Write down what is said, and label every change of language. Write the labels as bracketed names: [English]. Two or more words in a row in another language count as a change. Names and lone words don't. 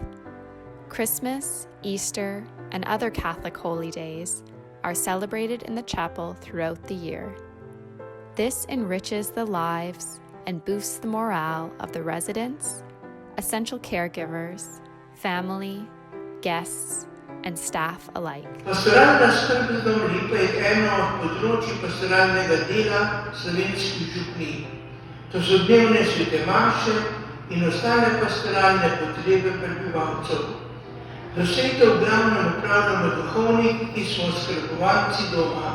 [English] Christmas, Easter, and other Catholic holy days are celebrated in the chapel throughout the year. This enriches the lives and boosts the morale of the residents, essential caregivers, family, guests, and staff alike. [Slovenian] Pastoralna skrb z Dom Lipa je eno od področij pastoralnega dela slovenskih župnij. To so dnevne svete maše in ostale pastoralne potrebe prebivalcev. Dosegitev v glavnem upravljamo duhovniki, ki smo skrbovalci doma.